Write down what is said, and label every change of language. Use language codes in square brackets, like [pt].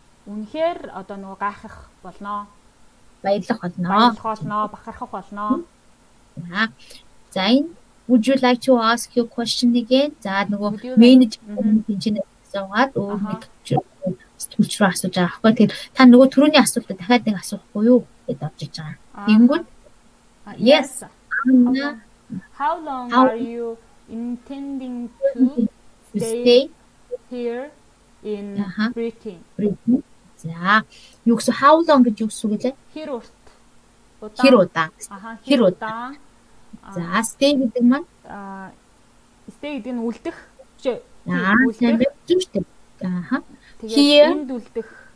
[mn] Үнэхээр одоо нөгөө гайхах болно. Баярлах болно. Бахархах болно. За энэ [en] would you like to ask your question again? [mn] За нөгөө менежер инженер асуугаад өөр нэг сэтгүүлч рүү асууж байгаа байхгүй. Тэгэхээр та нөгөө түрүүний асуултад дахиад нэг асуухгүй юу гэдээ орж иж байгаа. Тэнгүүд yes. [en] How long are you intending to stay here in Britain? [mn] За, юу гэсэн how long гэж юу гэсэн үг лээ? Хэр удаан. За, stay гэдэг маань stay гэдэг нь үлдэх. Үлдэх. Тэгээд энд үлдэх.